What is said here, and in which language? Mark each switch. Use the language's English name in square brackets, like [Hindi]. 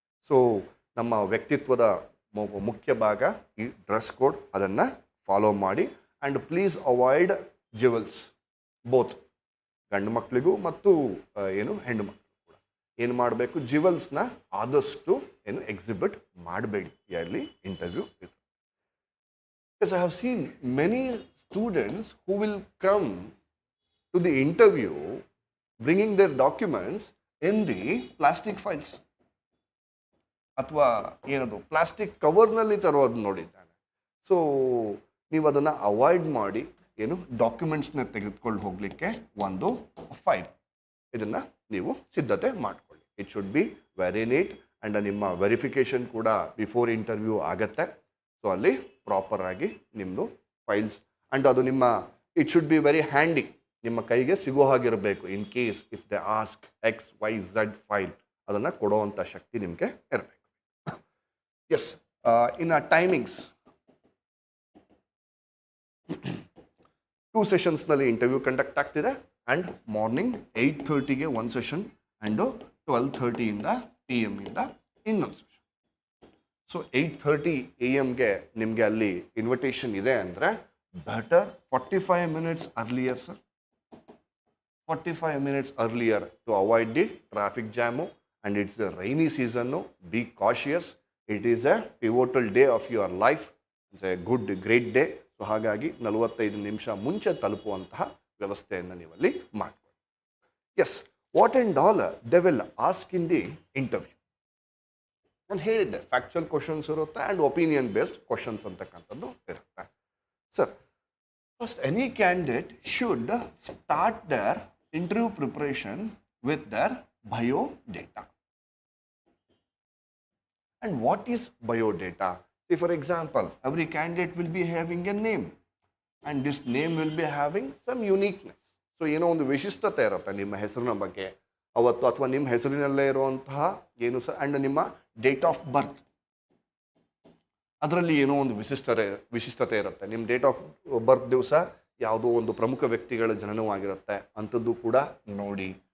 [Kannada] So ನಮ್ಮ ವ್ಯಕ್ತಿತ್ವದ ಮುಖ್ಯ ಭಾಗ ಈ ಡ್ರೆಸ್ ಕೋಡ್, ಅದನ್ನು ಫಾಲೋ ಮಾಡಿ. [English] and please avoid jewels, both [Kannada] ಗಂಡು ಮಕ್ಕಳಿಗೂ ಮತ್ತು ಏನು ಹೆಣ್ಣು ಮಕ್ಕಳು ಕೂಡ ಏನು ಮಾಡಬೇಕು, ಜ್ಯುವೆಲ್ಸ್ನ ಆದಷ್ಟು ಏನು ಎಕ್ಸಿಬಿಟ್ ಮಾಡಬೇಡಿ ಎಲ್ಲಿ ಇಂಟರ್ವ್ಯೂ ಇದು. [English] Yes, I have seen many students who will come to the interview bringing their documents in the plastic files. [Kannada] ಅಥವಾ ಏನದು ಪ್ಲಾಸ್ಟಿಕ್ ಕವರ್ನಲ್ಲಿ ತರೋದು ನೋಡಿದ್ದಾನೆ. ಸೊ ನೀವು ಅದನ್ನು ಅವಾಯ್ಡ್ ಮಾಡಿ ಏನು ಡಾಕ್ಯುಮೆಂಟ್ಸ್ನ ತೆಗೆದುಕೊಂಡು ಹೋಗಲಿಕ್ಕೆ ಒಂದು ಫೈಲ್ ಇದನ್ನು ನೀವು ಸಿದ್ಧತೆ ಮಾಡಿಕೊಳ್ಳಿ. [English] it should be very neat and [Kannada] ನಿಮ್ಮ ವೆರಿಫಿಕೇಷನ್ ಕೂಡ ಬಿಫೋರ್ ಇಂಟರ್ವ್ಯೂ ಆಗತ್ತೆ. ಸೊ ಅಲ್ಲಿ ಪ್ರಾಪರಾಗಿ ನಿಮ್ಮದು ಫೈಲ್ಸ್ ಆ್ಯಂಡ್ ಅದು ನಿಮ್ಮ [English] it should be very handy, [Kannada] ನಿಮ್ಮ ಕೈಗೆ ಸಿಗೋ ಹಾಗಿರಬೇಕು. [English] in case if they ask XYZ file, [Kannada] ಅದನ್ನು ಕೊಡುವಂಥ ಶಕ್ತಿ ನಿಮಗೆ ಇರಬೇಕು. ಎಸ್, ಇನ್ನು ಟೈಮಿಂಗ್ಸ್ 2 ಸೆಷನ್ಸ್ನಲ್ಲಿ ಇಂಟರ್ವ್ಯೂ ಕಂಡಕ್ಟ್ ಆಗ್ತಿದೆ. ಆ್ಯಂಡ್ ಮಾರ್ನಿಂಗ್ 8:30ಗೆ ಒಂದು ಸೆಷನ್ ಆ್ಯಂಡು 12:30 PM ಇನ್ನೊಂದು ಸೆಷನ್. ಸೊ 8:30 AM ನಿಮಗೆ ಅಲ್ಲಿ ಇನ್ವಿಟೇಷನ್ ಇದೆ ಅಂದರೆ [English] Better 45 minutes earlier, sir. 45 minutes earlier to avoid the traffic jam, and it's a rainy season. Be cautious. It is a pivotal day of your life. It's a great day. [Kannada] So ಹಾಗಾಗಿ 45 ನಿಮಿಷ ಮುಂಚೆ ತಲುಪುವಂತಹ ವ್ಯವಸ್ಥೆಯನ್ನು ನೀವಲ್ಲಿ ಮಾಡ್ಕೊಳ್ಳಿ. [English] Yes, what and all they will ask in the interview. [Kannada] ನಾನು ಹೇಳಿದ್ದೆ, factual questions ಇರುತ್ತೆ and opinion based questions ಅಂತಕ್ಕಂಥದ್ದು ಇರುತ್ತೆ. [English] Sir, first, any candidate should start their interview preparation with their biodata. And what is biodata? See, for example, every candidate will be having a name, and this name will be having some uniqueness. [Kannada] So, ಏನೋ ಒಂದು ವಿಶಿಷ್ಟತೆ ಇರುತ್ತೆ ನಿಮ್ಮ ಹೆಸರಿನ ಬಗ್ಗೆ ಅವತ್ತು, ಅಥವಾ ನಿಮ್ಮ ಹೆಸರಿನಲ್ಲೇ ಇರುವಂತಹ ಏನು ಸರ್, ಆ್ಯಂಡ್ ನಿಮ್ಮ ಡೇಟ್ ಆಫ್ ಬರ್ತ್, ಅದರಲ್ಲಿ ಏನೋ ಒಂದು ವಿಶಿಷ್ಟತೆ ಇರುತ್ತೆ. ನಿಮ್ಮ ಡೇಟ್ ಆಫ್ ಬರ್ತ್ ದಿವಸ ಯಾವುದೋ ಒಂದು ಪ್ರಮುಖ ವ್ಯಕ್ತಿಗಳ ಜನನವಾಗಿರುತ್ತೆ ಅಂಥದ್ದು ಕೂಡ ನೋಡಿ.